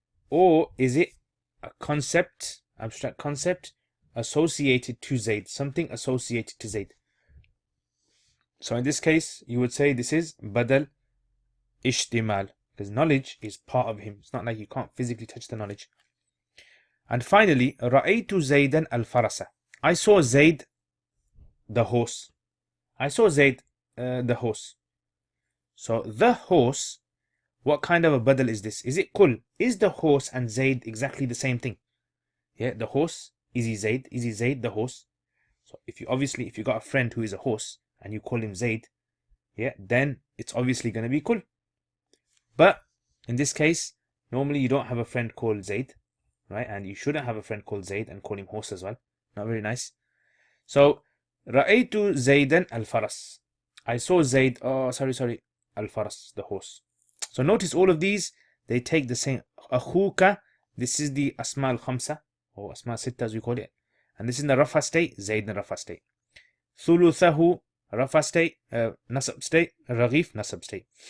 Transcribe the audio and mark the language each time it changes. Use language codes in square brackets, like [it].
[en] Or is it a concept, abstract concept, associated to Zayd? Something associated to Zayd. So in this case, you would say this is badal ishtimal, because knowledge is part of him. It's not like you can't physically touch the knowledge. And finally, [ar] رَأَيْتُ زَيْدًا الْفَرَسَ. [en] I saw Zayd, the horse. I saw Zayd, the horse. So the horse, what kind of a badal is this? Is it kul? Is the horse and Zayd exactly the same thing? Yeah, the horse, is he Zayd? Is he Zayd the horse? So if you got a friend who is a horse and you call him Zayd, yeah, then it's obviously going to be kul. But in this case, normally you don't have a friend called Zayd, right? And you shouldn't have a friend called Zayd and call him horse as well. Not very nice. So, [ar] رَأَيْتُ زَيْدًا الْفَرَسِ. [en] I saw Zayd, al-faras, the horse. So notice all of these, they take the same. Akhuka, this is the asma al-khamsa, or asma sitta as we call it. And this is in the rafa state, Zayd in the rafa state. Thuluthahu, rafa state, nasab state, raghif, nasab state.